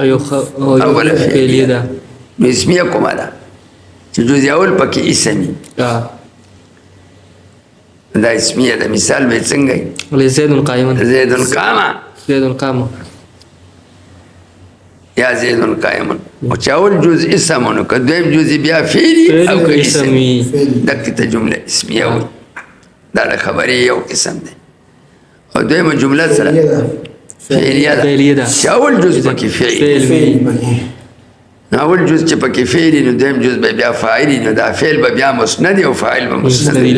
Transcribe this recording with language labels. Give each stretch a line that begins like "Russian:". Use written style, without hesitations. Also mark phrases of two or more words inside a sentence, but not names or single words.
Pashto: او فعلیه ده نو اسمیه کومه ده چې جز اول پکې اسمی دا اسمیه ده مثال به څنګه
Arabic: زید قائم زید قام زید قام
Pashto: یا
Arabic: زید قائم
Pashto: او چې اول جز اسم نو که دویم جز بیا فعلی او که اسمی دغه ته جمله اسمیه وي دا د خبرې یو قسم دی او دویمه جمله سره فعلیه ده چې اول جز پکې فعل نو اول جز چې پکې فعل نو دویم جز به بیا فاعل نو دا فعل به بیا مسند او فاعل به مسند